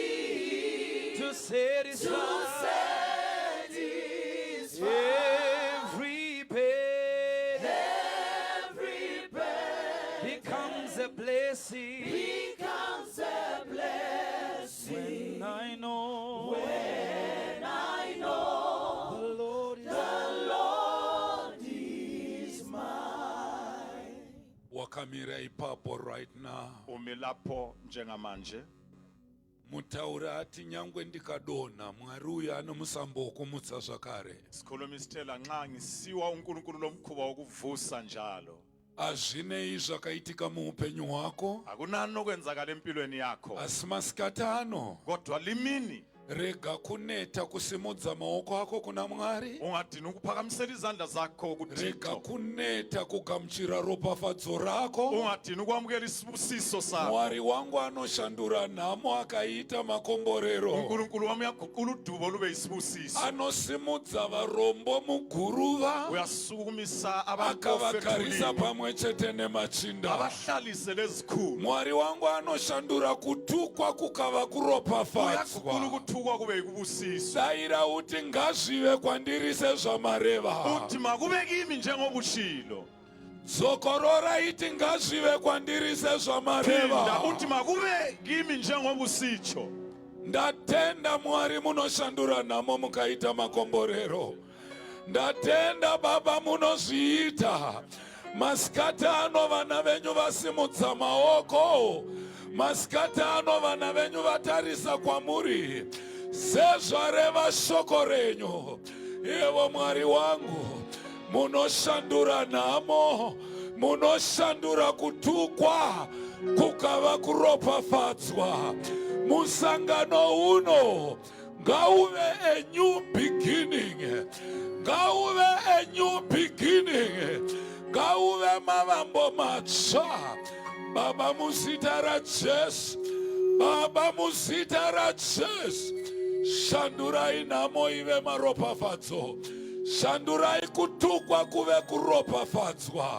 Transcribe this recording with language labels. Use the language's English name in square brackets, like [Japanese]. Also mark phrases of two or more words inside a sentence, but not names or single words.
[English] To satisfy every burden becomes a blessing. When I know the Lord is [Shona] wakamira ipapo [English] right now. [North Ndebele] umilapho njengamanje [Shona] Mutaura ati nyangwe ndikadona mwari uyu anomusambo wokumutsa zvakare. [North Ndebele] sikhuluma isithela nxa ngisiwa unkulunkulu lomkhuba wokuvusa njalo [Shona] Azvinei zvakaitika muupenyu hwako, [North Ndebele] akunani okwenzakala empilweni yakho [Shona] asi masikati ano [North Ndebele] kodwa limini [Shona] rega kuneta kusimudza maoko ako kuna Mwari. [North Ndebele] ungadini ukuphakamisela izandla zakho [Shona] Rega [North Ndebele] kuThixo [Shona] kuneta kugamuchira ropafadzo rako. [North Ndebele] ungadini ukwamukela isibusiso sakho [Shona] Mwari wangu anoshandura nhamo akaita makomborero. [North Ndebele] unkulunkulu wami uyaguqula udubo lube isibusiso [Shona] Anosimudza varombo muguruva [North Ndebele] uyasukumisa [Shona] akavagarisa [North Ndebele] abantofethulini [Shona] pamwe chete nemachinda. [North Ndebele] abahlalise lezikhulu [Shona] Mwari wangu anoshandura kutukwa kukava kuropafadzwa. [North Ndebele] uyaguqula ukuthukwa kube ikubusiso [Shona] Daira uti ngazvive kwandiri sezvamareva. [North Ndebele] uthi makube kimi njengobushilo [Shona] Zokorora iti ngazvive kwandiri [North Ndebele] phinda [Shona] sezvamareva. [North Ndebele] uthi makube kimi njengobusitsho [Shona] Ndatenda Mwari munoshandura nhamo mukaita makomborero. Ndatenda Baba munozviita. masikati ano vana venyu vasimudza maoko, masikati ano vana venyu vatarisa kwamuri sezvareva shoko renyu. Evo Mwari wangu, munoshandura nhamo, munoshandura kutukwa kukava kuropafadzwa. Musangano uno ngauve [English] a new beginning, [Shona] ngauve [English] a new beginning, [Shona] ngauve mavambo matsva. Baba muzita ra Jesu, Baba muzita ra Jesu, shandurai nhamo ive maropafadzo, shandurai kutukwa kuve kuropafadzwa.